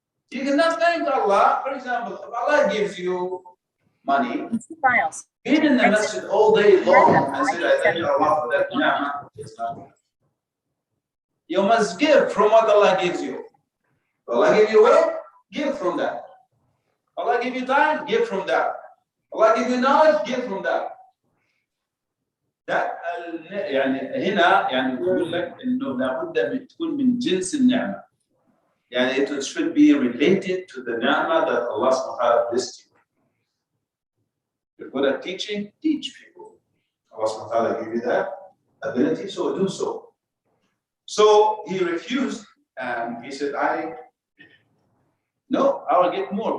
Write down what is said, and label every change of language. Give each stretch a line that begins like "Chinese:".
English: You cannot thank Allah. For example, if Allah gives you money, being in the masjid all day long and say, I thank Allah for that ni'mah, it's not good. You must give from what Allah gives you. Allah give you wealth, give from that. Allah give you time, give from that. Allah give you knowledge, give from that.
Arabic: That يعني هنا يعني بقول لك إنه لابد تكون من جنس النعمة.
English: يعني it should be related to the ni'mah that Allah subhanahu wa ta'ala blessed you. You're good at teaching, teach people. Allah subhanahu wa ta'ala give you that ability, so do so. So he refused and he said, no, I will get more.